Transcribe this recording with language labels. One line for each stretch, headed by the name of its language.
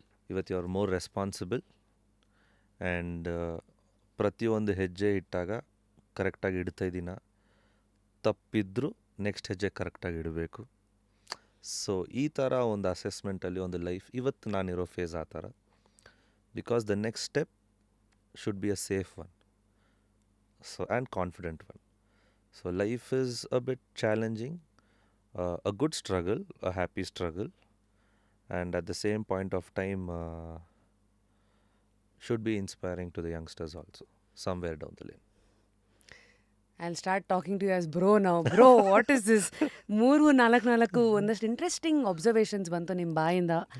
Kannada: ಇವತ್ತು
English: you are more responsible and
Kannada: ಪ್ರತಿಯೊಂದು ಹೆಜ್ಜೆ ಇಟ್ಟಾಗ ಕರೆಕ್ಟಾಗಿ ಇಡ್ತಾ ಇದ್ದೀನ, ತಪ್ಪಿದ್ರೂ ನೆಕ್ಸ್ಟ್ ಹೆಜ್ಜೆ ಕರೆಕ್ಟಾಗಿ ಇಡಬೇಕು. ಸೊ ಈ ಥರ ಒಂದು ಅಸೆಸ್ಮೆಂಟಲ್ಲಿ ಒಂದು ಲೈಫ್ ಇವತ್ತು ನಾನಿರೋ ಫೇಸ್ ಆ ಥರ.
English: Because the next step should be a safe one, so and confident one. So life is a bit challenging, a good struggle, a happy struggle, and at the same point of time should be inspiring to the youngsters also, somewhere down the lane. I start talking to you as bro ನಾವು bro what is this 3-4
Kannada: ಒಂದಷ್ಟು interesting observations ಬಂತು ನಿಮ್ಮ ಬಾಯಿಂದ.